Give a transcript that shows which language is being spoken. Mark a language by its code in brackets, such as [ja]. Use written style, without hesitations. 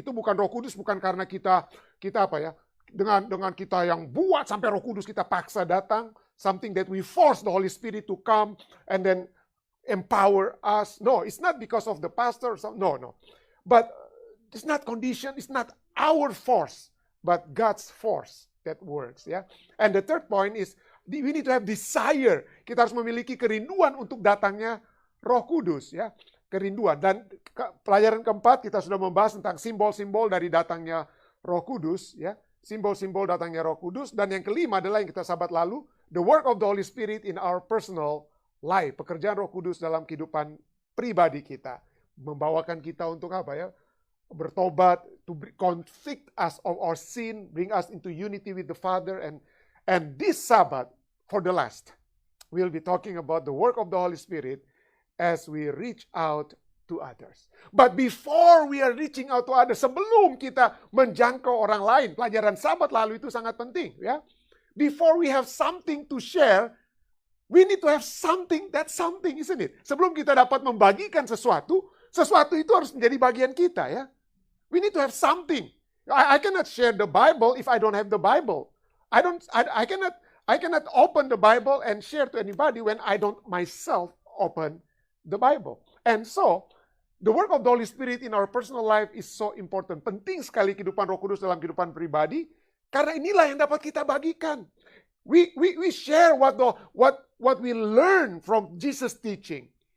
[id] Itu bukan Roh Kudus bukan karena kita apa ya, dengan kita yang buat sampai Roh Kudus kita paksa datang, [en] something that we force the Holy Spirit to come and then empower us. No, it's not because of the pastor. No. But it's not condition, it's not our force, but God's force that works. Ya. And the third point is, we need to have desire. [id] Kita harus memiliki kerinduan untuk datangnya Roh Kudus. Ya. Kerinduan. Dan pelajaran keempat, kita sudah membahas tentang simbol-simbol dari datangnya Roh Kudus. Ya. Simbol-simbol datangnya Roh Kudus. Dan yang kelima adalah yang kita sahabat lalu, [en] the work of the Holy Spirit in our personal life. [id] Pekerjaan Roh Kudus dalam kehidupan pribadi kita. Membawakan kita untuk apa ya? [en] Bertobat, to convict us of our sin, bring us into unity with the Father. And this Sabbath, for the last, we'll be talking about the work of the Holy Spirit as we reach out to others. But before we are reaching out to others, [id] sebelum kita menjangkau orang lain, pelajaran Sabat lalu itu sangat penting, ya. [en] Before we have something to share, we need to have something, isn't it? [id] Sebelum kita dapat membagikan sesuatu itu harus menjadi bagian kita, ya. [en] We need to have something. I cannot share the Bible if I don't have the Bible. I cannot open the Bible and share to anybody when I don't myself open the Bible. And so, the work of the Holy Spirit in our personal life is so important. [id] Penting sekali kehidupan Roh Kudus dalam kehidupan pribadi, karena inilah yang dapat kita bagikan. [en] We share what we learn from Jesus' teaching.